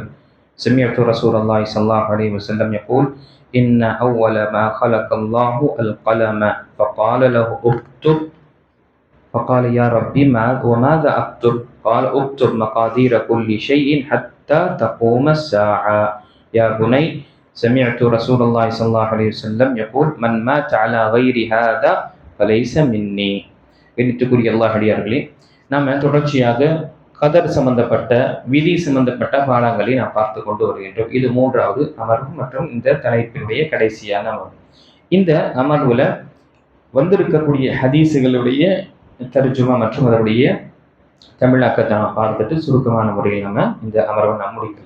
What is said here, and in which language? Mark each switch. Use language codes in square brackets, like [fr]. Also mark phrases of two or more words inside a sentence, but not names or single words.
[ar] سمعت رسول الله صلى الله عليه وسلم يقول إن أول ما خلق الله القلم فقال له اكتب فقال يا ربي وماذا أكتب؟ قال اكتب مقادير كل شيء حتى تقوم الساعة. يا بني سمعت رسول الله صلى الله عليه وسلم يقول من مات على غير هذا فليس مني. [ta] எண்ணித்துக்குரிய அல்லாஹ் அடியார்களே, நாம் தொடர்ச்சியாக கதர் சம்பந்தப்பட்ட விதி சம்பந்தப்பட்ட பாடங்களை நாம் பார்த்து கொண்டு வருகின்றோம். இது மூன்றாவது அமர்வு மற்றும் இந்த தலைப்பினுடைய கடைசியான அமர்வு. இந்த அமர்வுல வந்திருக்கக்கூடிய ஹதீஸுகளுடைய தர்ஜுமா மற்றும் அதனுடைய தமிழாக்கத்தை நாம் பார்த்துட்டு சுருக்கமான முறையில் நம்ம இந்த அமர்வை நாம் முடிக்கலாம்.